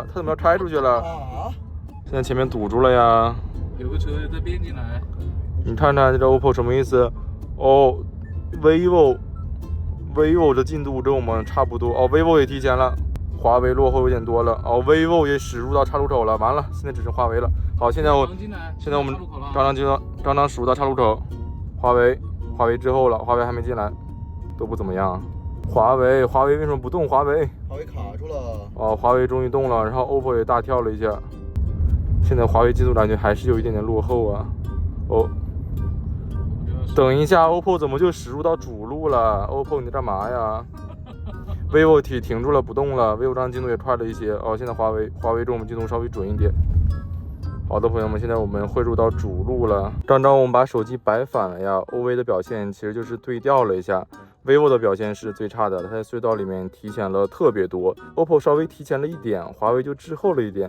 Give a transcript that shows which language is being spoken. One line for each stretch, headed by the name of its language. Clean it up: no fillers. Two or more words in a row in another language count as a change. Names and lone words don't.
Chinese: 它怎麼要開出去了？現在前面堵住了呀。有個車在變進來。你看看這個 OPPO 什麼意思？哦 ，vivo 的進度跟我們差不多。哦 ，vivo 也提前了。華為落後有點多了哦 ，vivo 也駛入到岔路口了，完了，現在只剩華為了。好，現在我們剛剛駛入到岔路口，華為之後了，華為還沒進來，都不怎麼樣。華為為什麼不動？華為卡住了。哦，華為終於動了，然後 OPPO 也大跳了一下。現在華為進度感覺還是有一點點落後啊。哦，等一下 ，OPPO 怎麼就駛入到主路了 ？OPPO 你在幹嘛呀？vivo 停住了，不動了。vivo 這進度也快了一些哦。現在華為跟我們進度稍微準一點。好的，朋友們，現在我們匯入到主路了。剛剛我們把手機擺反了呀。OV 的表現其實就是對調了一下。vivo 的表現是最差的，它在隧道裡面提前了特別多。OPPO 稍微提前了一點，華為就滯後了一點。